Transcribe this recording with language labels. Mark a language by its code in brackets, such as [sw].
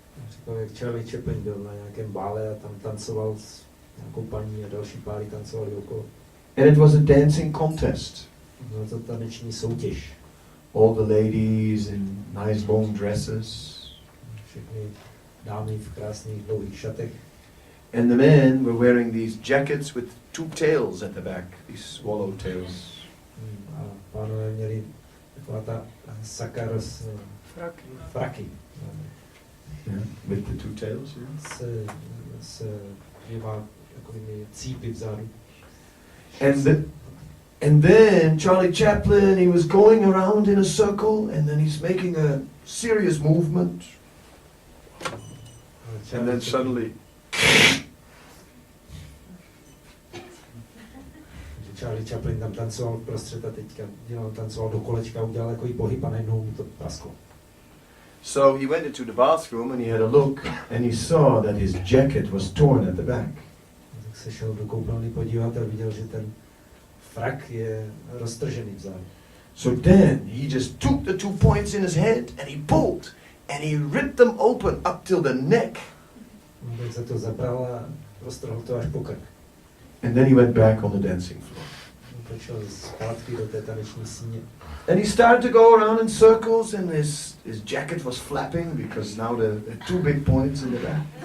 [cs] Říkal, jak Charlie Chaplin byl na nějakém bále a tam tancoval s nějakou paní a další páry tancovali okolo. [en] And it was a dancing contest. [cs] Byla to taneční soutěž. [en] All the ladies in nice long dresses. [cs] Všechny dámy v krásných dlouhých šatech. [en] And the men were wearing these jackets with two tails at the back, these swallow tails. [cs] A pánové měli taková ta sakar z fraky. [en] Yeah, with the two tails, yeah. [cs] S dvěma takovými cípy vzadu. [en] And then Charlie Chaplin, he was going around in a circle, and then he's making a serious movement. And then suddenly [cs] Charlie Chaplin tam tancoval prostřed a teďka tancoval do kolečka, udělal takový pohyb a najednou mu to prasklo. [en] So he went into the bathroom and he had a look and he saw that his jacket was torn at the back. [cs] Tak se šel do koupelny podívat a viděl, že ten frak je roztržený vzadu. [en] So then he just took the 2 points in his head and he pulled and he ripped them open up till the neck. [cs] No, tak se to zabral a roztrhl to až po krk. [en] And then he went back on the dancing floor. [cs] Pak šel zpátky do té taneční síně. [en] And he started to go around in circles and his jacket was flapping because now there are 2 big points in the back.